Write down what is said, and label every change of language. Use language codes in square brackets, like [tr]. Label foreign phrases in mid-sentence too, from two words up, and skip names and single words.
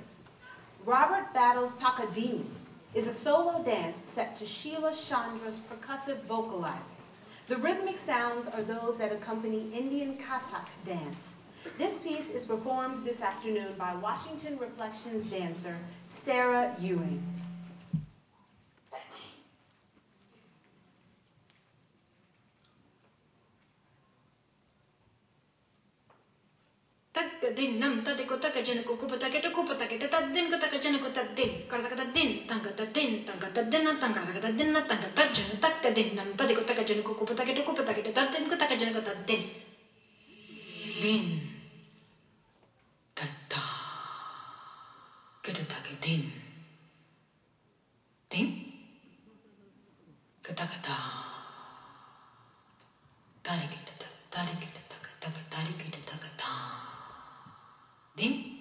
[en] Robert Battle's Takadimi is a solo dance set to Sheila Chandra's percussive vocalizing. The rhythmic sounds are those that accompany Indian Kathak dance. This piece is performed this afternoon by Washington Reflections dancer Sarah Ewing. Din nam ta de ko ta ka jen ko ta ke to ko ta ke ta din ko ta ka jen ko ta din ka ta din tang ka ta din tang ka ta din na tang ka ta din na tang ka ta jen ta ka din nam ta de ko ta ka jen ko ta ke to ko ta ke ta din ko ta ka jen ko ta din ta ta ke ta ke din ka ta ta ta ke ta ta ke ta ta ke ta ka ta din